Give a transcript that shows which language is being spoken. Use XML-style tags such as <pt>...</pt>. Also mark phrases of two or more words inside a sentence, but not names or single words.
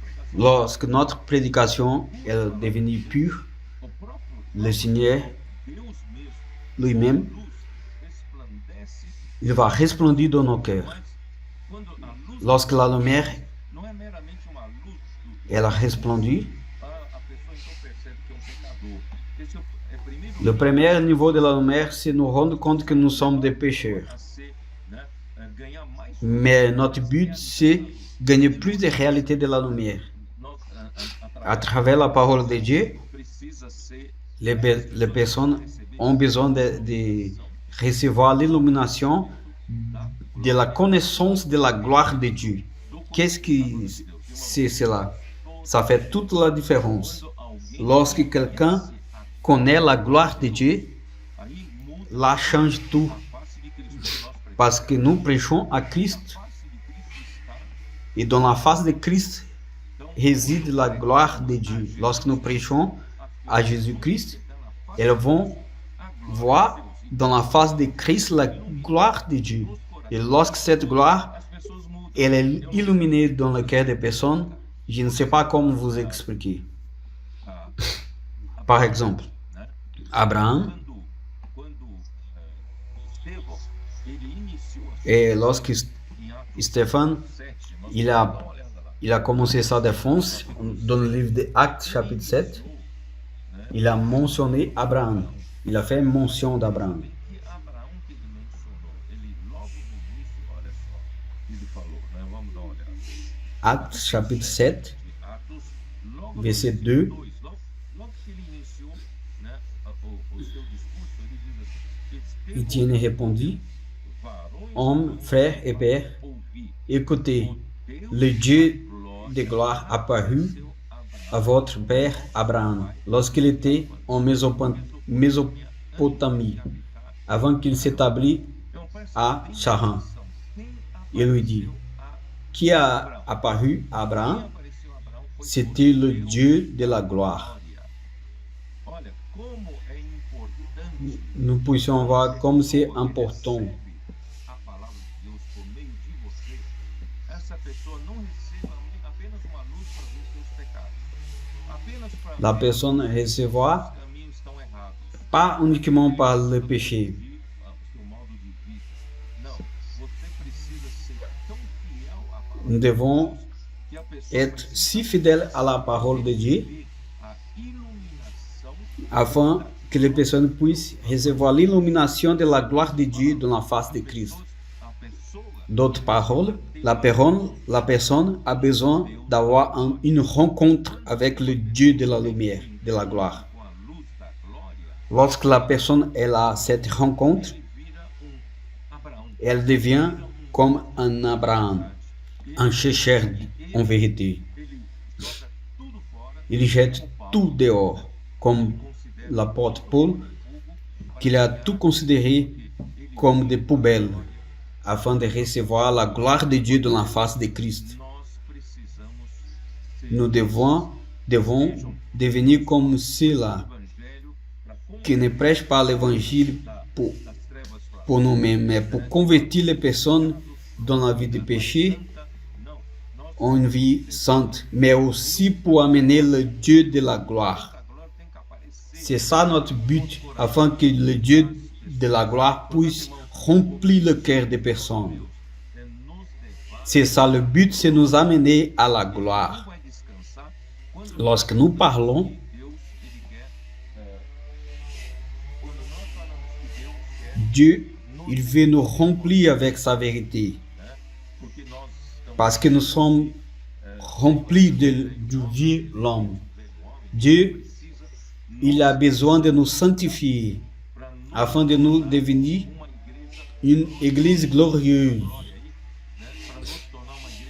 <fr>Lorsque notre prédication est devenue pure,</fr> <pt>o próprio</pt> <fr>le Seigneur</fr> <pt>Deus mesmo,</pt> <fr>lui-même,</fr> <pt>luz, resplandece,</pt> <fr>il va resplendir dans nos cœurs.</fr> <pt>mas quando a luz</pt> <fr>Lorsque la lumière,</fr> <pt>não é meramente uma luz</pt> <fr>elle a resplendu,</fr> <pt>a pessoa então percebe que é um pecador. Esse é o primeiro</pt> <fr>le premier niveau de la lumière, c'est nous rendre compte que nous sommes des pécheurs.</fr> <pt>a ser, né, ganhar mais</pt> <fr>Mais notre but, c'est gagner plus de réalité de la lumière.</fr> <pt>nós,</pt> <fr>À travers la parole de Dieu,</fr> <pt>precisa ser</pt> <fr>les personnes ont besoin de recevoir l'illumination de la connaissance de la gloire de Dieu. Qu'est-ce que c'est cela? Ça fait toute la différence. Lorsque quelqu'un connaît la gloire de Dieu,</fr> <pt>aí muda</pt> <fr>là change tout.</fr> <pt>a face de Cristo. Nós pregamos</pt> <fr>Parce que nous prêchons à Christ</fr> <pt>a face de Cristo está.</pt> <fr>et dans la face de Christ réside la gloire de Dieu. Lorsque nous prêchons à Jésus-Christ, elles vont voir dans la face de Christ la gloire de Dieu. Et lorsque cette gloire</fr> <pt>As pessoas mudam.</pt> <fr>elle est illuminée dans le cœur des personnes, je ne sais pas comment vous expliquer. Par exemple,</fr> <pt>Né? Abraham, Quando Estevão ele iniciou</pt> <fr>et lorsque</fr> <pt>em Atos</pt> <fr>Stéphane</fr> <pt>7, nós</pt> <fr>il</fr> <pt>vamos dar a, uma olhada lá.</pt> <fr>il a commencé sa défense dans le livre des Actes chapitre 7, il a mentionné Abraham. Il a fait mention d'Abraham.</fr> <pt>Que Abraão que ele mencionou, ele logo no início, olha só, ele falou, né? Vamos dar uma olhada.</pt> <fr>Actes chapitre 7,</fr> <pt>Atos, logo no</pt> <fr>verset</fr> <pt>início, 2. logo que ele iniciou, né, o seu discurso, ele diz assim:</pt> <fr>Étienne répondit,</fr> <pt>varões,</pt> <fr>hommes, frères et pères,</fr> <pt>ouvi,</pt> <fr>écoutez,</fr> <pt>Deus</pt> <fr>le Dieu</fr> <pt>glória</pt> <fr>de gloire apparut</fr> <pt>seu Abraão.</pt> <fr>à votre père Abraham lorsqu'il était en Mésopotamie, avant qu'il s'établisse</fr> <pt>Então, presta</pt> <fr>à Charan.</fr> <pt>atenção. Quem</pt> <fr>Il lui dit, qui a apparu à Abraham?</fr> <pt>apareceu a Abraão foi</pt> <fr>C'était le Dieu de la gloire.</fr> <pt>glória. Olha como é importante.</pt> <fr>Nous puissions voir comme c'est important.</fr> <pt>A palavra de Deus por meio de você. Essa pessoa não receba apenas uma luz para ver seus pecados. Apenas para</pt> <fr>La</fr> <pt>ver</pt> <fr>personne recevra</fr> <pt>os caminhos estão errados.</pt> <fr>pas uniquement par le péché.</fr> <pt>O seu modo de vida. Não. Você precisa ser tão fiel à palavra</pt> <fr>Nous devons</fr> <pt>que a pessoa</pt> <fr>être si fidèles à la parole de Dieu</fr> <pt>ter a iluminação</pt> <fr>afin que les personnes puissent recevoir l'illumination de la gloire de Dieu dans la face de Christ.</fr> <pt>a pessoa</pt> <fr>D'autres paroles, la personne a besoin d'avoir une rencontre avec le Dieu de la lumière, de la gloire.</fr> <pt>com a luz da glória,</pt> <fr>Lorsque la personne elle a cette rencontre,</fr> <pt>ele vira Abraão.</pt> <fr>elle devient comme un Abraham, un chercheur en vérité.</fr> <pt>Ele joga tudo fora,</pt> <fr>Il jette tout dehors, comme l'apôtre Paul, qu'il a tout considéré comme des poubelles, afin de recevoir la gloire de Dieu dans la face de Christ.</fr> <pt>nós precisamos ser</pt> <fr>Nous devons devenir comme ceux-là</fr> <pt>evangelho para</pt> <fr>qui ne prêchent pas l'évangile pour,</fr> <pt>das trevas para</pt> <fr>pour nous-mêmes, mais pour convertir les personnes dans la vie de péché</fr> <pt>não. Nós</pt> <fr>en une vie sainte, mais aussi pour amener le Dieu de la gloire.</fr> <pt>a glória tem que aparecer</pt> <fr>C'est ça notre but, afin que le Dieu de la gloire puisse remplir le cœur des personnes.</fr> <pt>é nos levar.</pt> <fr>C'est ça le but, c'est nous amener à la gloire.</fr> <pt>Vai descansar quando</pt> <fr>Lorsque nous parlons,</fr> <pt>Deus ele quer quando nós falamos que Deus quer,</pt> <fr>Dieu, il veut nous remplir avec sa vérité,</fr> <pt>né? Porque nós estamos</pt> <fr>parce que nous sommes remplis du vieux l'homme. Dieu, il a besoin de nous sanctifier,</fr> <pt>para nós</pt> <fr>afin de nous devenir</fr> <pt>uma igreja</pt> <fr>une église glorieuse.</fr> <pt>para nos tornar uma igreja.</pt>